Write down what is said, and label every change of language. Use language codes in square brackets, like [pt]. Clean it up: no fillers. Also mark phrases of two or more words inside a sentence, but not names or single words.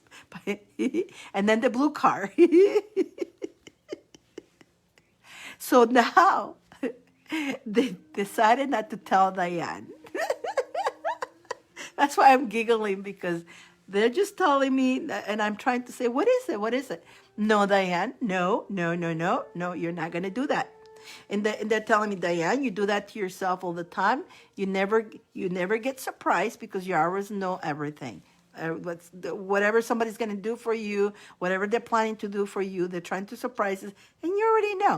[en] And then the blue car. So now they decided not to tell Dyane. That's why I'm giggling, because they're just telling me, and I'm trying to say, what is it? What is it? No, Dyane, no, no, no, no, no, you're not going to do that. And they're telling me, Dyane, you do that to yourself all the time. You never get surprised because you always know everything. Whatever somebody's going to do for you, whatever they're planning to do for you, they're trying to surprise us, and you already know.